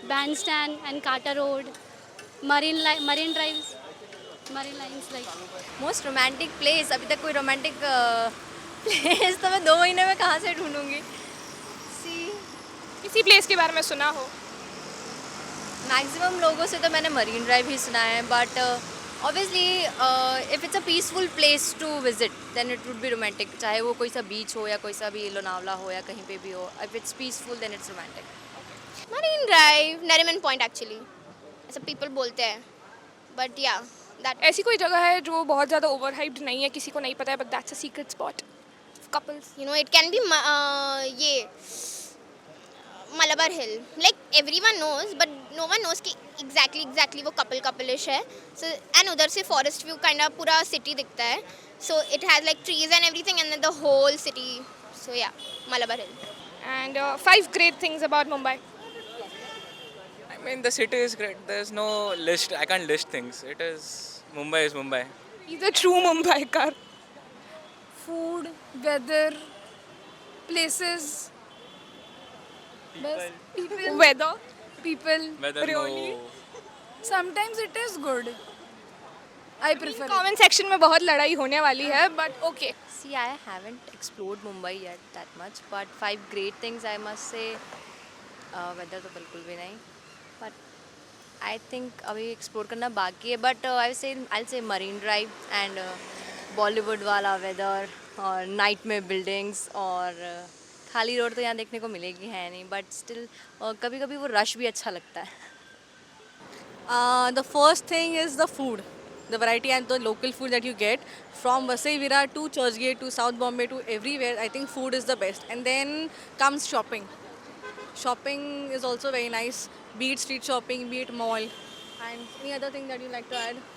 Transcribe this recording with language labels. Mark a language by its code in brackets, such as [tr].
[en] Bandstand and Carter Road, Marine Drives, Marine Lines like. Most romantic place. [hi] अभी तक कोई romantic place तो मैं 2 महीने में कहाँ से ढूंढूंगी. [en] See, [hi] किसी प्लेस के बारे में सुना हो? [en] maximum [hi] लोगों से तो मैंने [en] Marine Drive [hi] ही सुना है, [en] But obviously if it's a peaceful place to visit then it would be romantic. [hi] चाहे वो कोई सा बीच हो या कोई सा भी लोनावला हो या कहीं पे भी हो, [en] If it's peaceful then it's romantic. Marine Drive, Nariman Point actually. [hi] ऐसा people बोलते हैं. [en] But yeah, that. [hi] ऐसी कोई जगह है जो बहुत ज़्यादा ओवरहाइप्ड नहीं है, किसी को नहीं पता है, [en] but that's a secret spot of couples. You know, it can be [hi] ये [en] Malabar Hill. Like everyone knows, but no one knows [hi] कि [en] exactly [hi] वो [en] couple-ish [hi] है. [en] So and [hi] उधर से [en] forest view kind of [hi] पूरा [en] city [hi] दिखता है. [en] So it has like trees and everything, and then the whole city. So yeah, Malabar Hill. And 5 great things about Mumbai. I mean, the city is great. There's no list. I can't list things. It is Mumbai is Mumbai. He's a true Mumbaikar. Food, weather, places. Best people. Weather. People. Weather, Really? no. Sometimes it is good. I prefer it. [hi] Comment section में बहुत लड़ाई होने वाली है, [en] but okay. See, I haven't explored Mumbai yet that much, but 5 great things I must say. [hi] Weather तो बिल्कुल भी नहीं, [en] but I think [hi] अभी explore करना बाकी है. [en] But I'll say [hi] Marine Drive and Bollywood वाला weather और night में buildings और खाली रोड तो यहाँ देखने को मिलेगी है नहीं, [en] but still [hi] कभी कभी वो rush भी अच्छा लगता है. [en] The first thing is the food, the variety and the local food that you get from Vasai Virar to Churchgate to South Bombay to everywhere. I think food is the best, and then comes shopping. Shopping is also very nice, be it street shopping, be it mall. And any other thing that you like to add?